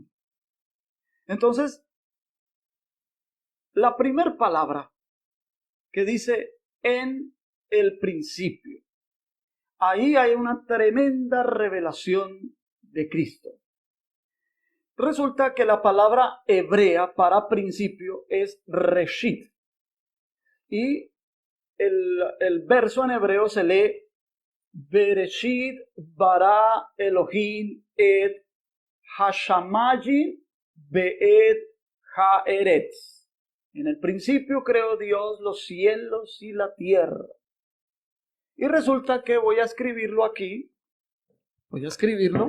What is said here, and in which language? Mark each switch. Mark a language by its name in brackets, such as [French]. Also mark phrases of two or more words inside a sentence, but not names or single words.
[Spanish] Entonces, la primera palabra que dice en el principio, ahí hay una tremenda revelación de Cristo. Resulta que la palabra hebrea para principio es reshit. Y el verso en hebreo se lee [Hebrew] בראשית ברא אלהים את השמים ואת הארץ. [Spanish] En el principio creó Dios los cielos y la tierra. Y resulta que voy a escribirlo aquí. Voy a escribirlo.